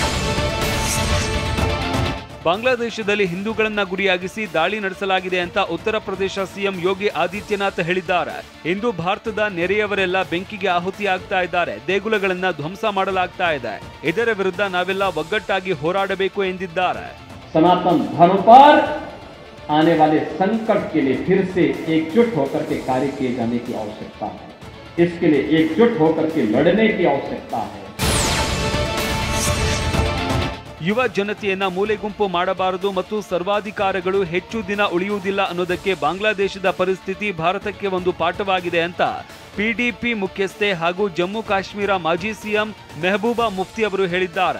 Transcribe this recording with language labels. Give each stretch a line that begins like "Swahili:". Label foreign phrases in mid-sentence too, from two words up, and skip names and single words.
Kannada: ಬಾಂಗ್ಲಾದೇಶದಲ್ಲಿ ಹಿಂದೂಗಳನ್ನ ಗುರಿಯಾಗಿಸಿ ದಾಳಿ ನಡೆಸಲಾಗಿದೆ ಅಂತ ಉತ್ತರ ಪ್ರದೇಶ ಸಿಎಂ ಯೋಗಿ ಆದಿತ್ಯನಾಥ್ ಹೇಳಿದ್ದಾರೆ. ಇಂದು ಭಾರತದ ನೆರೆಯವರೆಲ್ಲ ಬೆಂಕಿಗೆ ಆಹುತಿಯಾಗ್ತಾ ಇದ್ದಾರೆ. ದೇಗುಲಗಳನ್ನ ಧ್ವಂಸ ಮಾಡಲಾಗ್ತಾ ಇದೆ. ಇದರ ವಿರುದ್ಧ ನಾವೆಲ್ಲ ಒಗ್ಗಟ್ಟಾಗಿ ಹೋರಾಡಬೇಕು ಎಂದಿದ್ದಾರೆ.
Hindi: सनातन धर्म पर आने वाले संकट के लिए फिर से एकजुट होकर के कार्य किए जाने की आवश्यकता है. इसके लिए एकजुट होकर के लड़ने की आवश्यकता है.
Kannada: ಯುವ ಜನತೆಯನ್ನ ಮೂಲೆಗುಂಪು ಮಾಡಬಾರದು ಮತ್ತು ಸರ್ವಾಧಿಕಾರಗಳು ಹೆಚ್ಚು ದಿನ ಉಳಿಯುವುದಿಲ್ಲ ಅನ್ನೋದಕ್ಕೆ ಬಾಂಗ್ಲಾದೇಶದ ಪರಿಸ್ಥಿತಿ ಭಾರತಕ್ಕೆ ಒಂದು ಪಾಠವಾಗಿದೆ ಅಂತ ಪಿಡಿಪಿ ಮುಖ್ಯಸ್ಥೆ ಹಾಗೂ ಜಮ್ಮು ಕಾಶ್ಮೀರ ಮಾಜಿ ಸಿಎಂ ಮೆಹಬೂಬಾ ಮುಫ್ತಿ ಅವರು ಹೇಳಿದ್ದಾರೆ.